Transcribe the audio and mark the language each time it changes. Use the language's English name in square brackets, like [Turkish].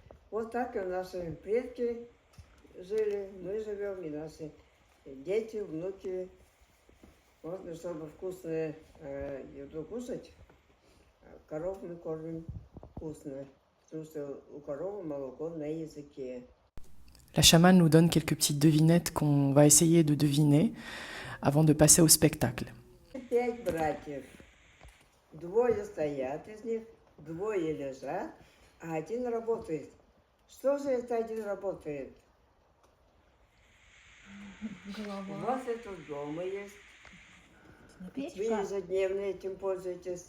[Russian] Вот так и наши предки жили, мы живем, и наши дети, внуки. Вот, чтобы вкусную еду кушать, коров мы кормим вкусно, потому что у коровы молоко на языке. [French] La chamane nous donne quelques petites devinettes qu'on va essayer de deviner avant de passer au spectacle. [Russian] 5 братьев. 2 стоят из них, 2 лежат, а 1 работает. Что же это 1 работает? У вас это дома есть. Вы ежедневно этим пользуетесь?